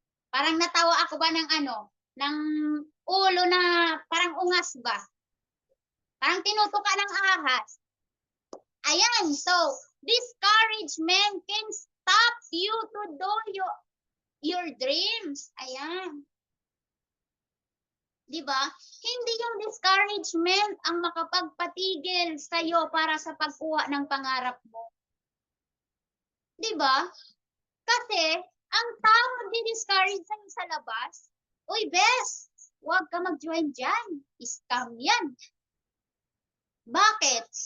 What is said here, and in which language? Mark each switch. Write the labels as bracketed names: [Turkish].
[Filipino] Parang natawa ako ba ng ano? Ng ulo na parang ungas ba? Parang tinutuka ng ahas. [English] Ayan, so discouragement can stop you to do your dreams. [Filipino] Ayan. Diba? Hindi yung discouragement ang makapagpatigil sa'yo para sa pagkuha ng pangarap mo. Diba? Kasi, ang tao magdi-discourage sa'yo sa labas, uy, bes, huwag ka mag-join dyan. Scam yan. Bakit?